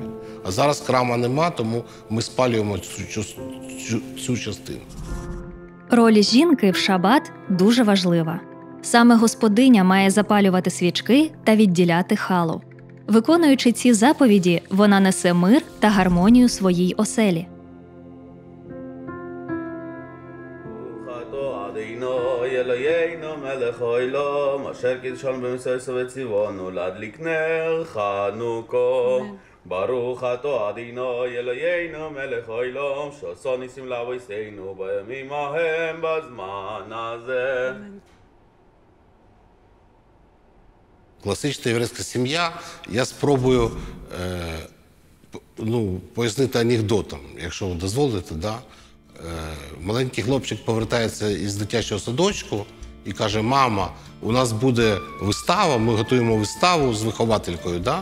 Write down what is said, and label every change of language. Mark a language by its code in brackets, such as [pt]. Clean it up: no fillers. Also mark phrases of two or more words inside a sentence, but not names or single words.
[uk] А зараз храма нема, тому ми спалюємо цю частину. Роль жінки в шабат дуже важлива. Саме господиня має запалювати свічки та відділяти халу. Виконуючи ці заповіді, вона несе мир та гармонію своїй оселі. [he] אלוהינו מלך העולם אשר קידשנו במסעו וציוונו להדליק נר חנוכו ברוך אתה אדוני אלוהינו מלך העולם שעשה ניסים לאבותינו בימים ההם בזמן הזה. [uk] Класична єврейська сім'я, я спробую пояснити анекдотом, якщо ви дозволите, да? Маленький хлопчик повертається із дитячого садочку і каже: мама, у нас буде вистава, ми готуємо виставу з вихователькою, да?